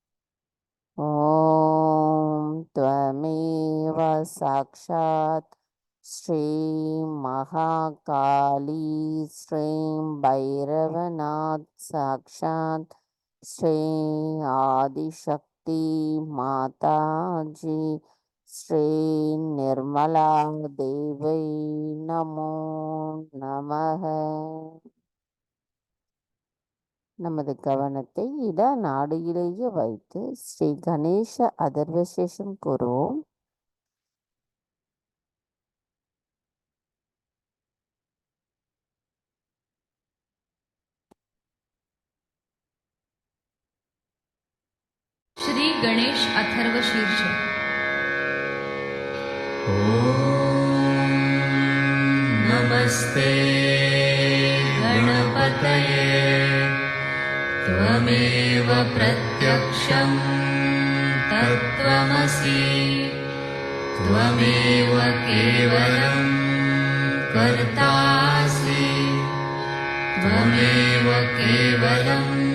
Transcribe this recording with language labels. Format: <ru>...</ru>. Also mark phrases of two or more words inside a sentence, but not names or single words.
<sa>ॐ त्वमेव साक्षात् श्री महा काली श्री भैरवनाथ् साक्षात् श्री आदिशक्ति माताजी श्री निर्मला देवी नमो नमः.</sa> <ta>நமது கவனத்தை இட நாடியிலேயே வைத்து ஸ்ரீ கணேச அதர்வசேஷம் கூறுவோம்.</ta> <sa>श्री गणेश अथर्व शीर्ष। ओम नमस्ते गणपतये त्वमेव प्रत्यक्षं तत्त्वमसि त्वमेव केवलं कर्तासि त्वमेव केवलं</sa>